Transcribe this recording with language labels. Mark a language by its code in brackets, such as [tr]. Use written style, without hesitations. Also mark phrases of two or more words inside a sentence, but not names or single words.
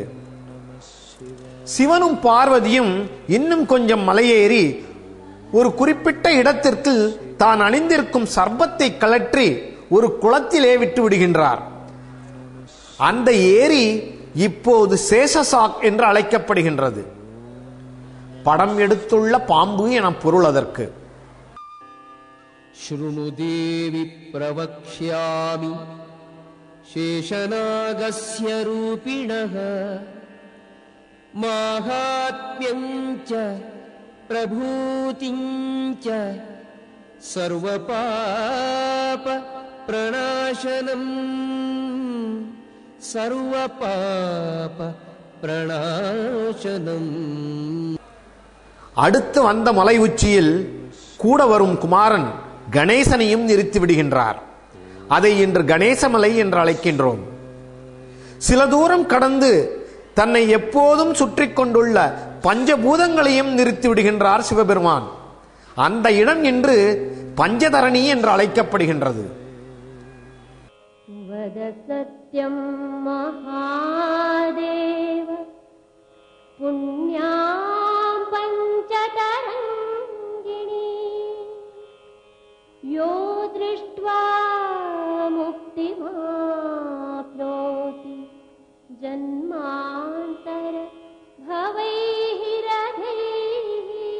[ta] சிவனும் பார்வதியும் இன்னும் கொஞ்சம் மலையேறி ஒரு குறிப்பிட்ட இடத்திற்கு தான் அணிந்திருக்கும் சர்பத்தை கழற்றி ஒரு குளத்திலே விட்டு விடுகின்றார். அந்த ஏரி இப்போது சேஷசாக் என்று அழைக்கப்படுகின்றது. படம் எடுத்துள்ள பாம்பு என பொருள் அதற்கு. [sa] शृणु देवि प्रवक्ष्यामि शेषनागस्य रूपिणः माहात्म्यञ्च प्रभूतिञ्च सर्वपाप प्रणाशनम् सर्वपाप प्रणाशनम्. [ta] அடுத்து வந்த மலை உச்சியில் கூட வரும் குமாரன் கணேசனையும் நிறுத்தி விடுகின்றார். அதை இன்று கணேசமலை என்று அழைக்கின்றோம். சில தூரம் கடந்து தன்னை எப்போதும் சுற்றி கொண்டுள்ள பஞ்சபூதங்களையும் நிறுத்தி விடுகின்றார் சிவபெருமான். அந்த இடம் இன்று பஞ்சதரணி என்று அழைக்கப்படுகின்றது. [sa] वद सत्यं महादेव पुण्यां पञ्चतरङ्गिणी यो दृष्ट्वा मुक्तिमाप्नोति जन्मान्तर भवैः रथैः